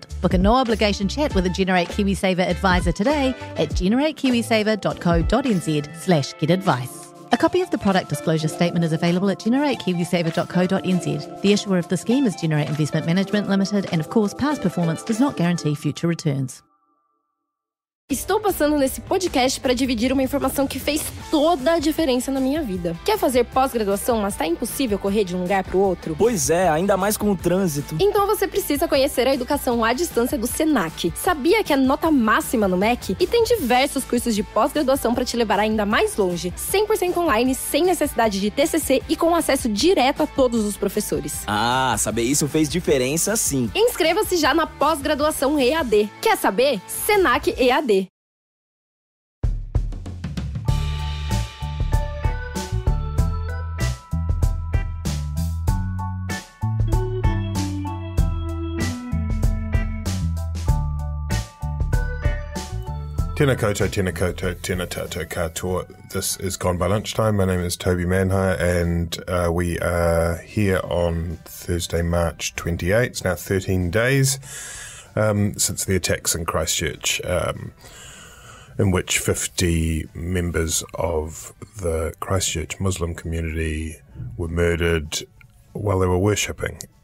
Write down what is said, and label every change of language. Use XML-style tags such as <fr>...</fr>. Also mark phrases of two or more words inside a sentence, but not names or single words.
<en>Book a no-obligation chat with a Generate KiwiSaver advisor today at generatekiwisaver.co.nz/getadvice. A copy of the product disclosure statement is available at generatekiwisaver.co.nz. The issuer of the scheme is Generate Investment Management Limited, and of course, past performance does not guarantee future returns.</en> <pt>Estou passando nesse podcast para dividir uma informação que fez toda a diferença na minha vida. Quer fazer pós-graduação, mas tá impossível correr de um lugar para o outro? Pois é, ainda mais com o trânsito. Então você precisa conhecer a educação à distância do Senac. Sabia que é nota máxima no MEC? E tem diversos cursos de pós-graduação para te levar ainda mais longe. 100% online, sem necessidade de TCC e com acesso direto a todos os professores. Ah, saber isso fez diferença sim. Inscreva-se já na pós-graduação EAD. Quer saber? Senac EAD.</pt> <mi>Tēnā koutou, tēnā koutou, tēnā tātou katoa.</mi> <en>This is Gone by Lunchtime. My name is Toby Manhire, and we are here on Thursday, March 28. It's now 13 days since the attacks in Christchurch, in which 50 members of the Christchurch Muslim community were murdered while they were worshipping.</en>